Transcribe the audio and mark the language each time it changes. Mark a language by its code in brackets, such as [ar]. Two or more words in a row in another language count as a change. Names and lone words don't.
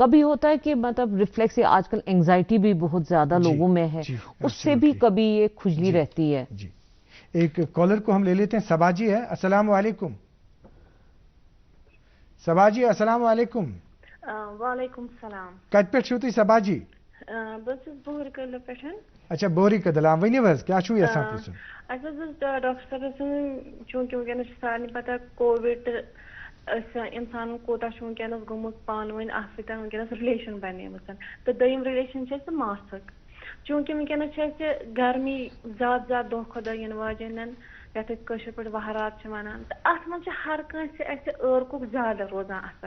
[ur] کبھی ہوتا ہے کہ مطلب ریفلیکس, آج کل اینگزائٹی بھی بہت زیادہ لوگوں میں ہے, اس سے بھی کبھی یہ کھجلی رہتی ہے. جی ایک کالر کو ہم لے لیتے ہیں. صبا جی ہے, [ar] السلام علیکم. [ur] صبا جی [ar] السلام علیکم. وعلیکم السلام. [ks] کت پہ چھو تھی صبا جی؟ بس بہر کدل پہ. اچھا بوری کدل, ؤنِو حظ کیا چھو یژھان پرژھُن؟ اَسہِ حظ اوس ڈاکٹر صٲبس سُنٛد چوٗنٛکہِ وٕنکٮ۪نس چھُ سارنٕے پتہ کووِڈ أسۍ اِنسانن کوٗتاہ چھُ وٕنکٮ۪نس گوٚمُت پانہٕ ؤنۍ اکھ سۭتۍ وٕنکٮ۪نس رِلیشن بنیمٕژ تہٕ دوٚیِم رِلیشن چھِ اَسہِ ماسٕک. چوٗنٛکہِ وٕنکٮ۪نس چھِ اَسہِ گرمی زیادٕ زیادٕ دۄہ کھۄتہٕ دۄہ یِنہٕ واجٮ۪ن یتھ أسۍ کٲشِر پٲٹھۍ وہرات چھِ ونان, تہٕ اتھ منٛز چھِ ہر کٲنٛسہِ اَسہِ عٲرقُک زیادٕ روزان اثر.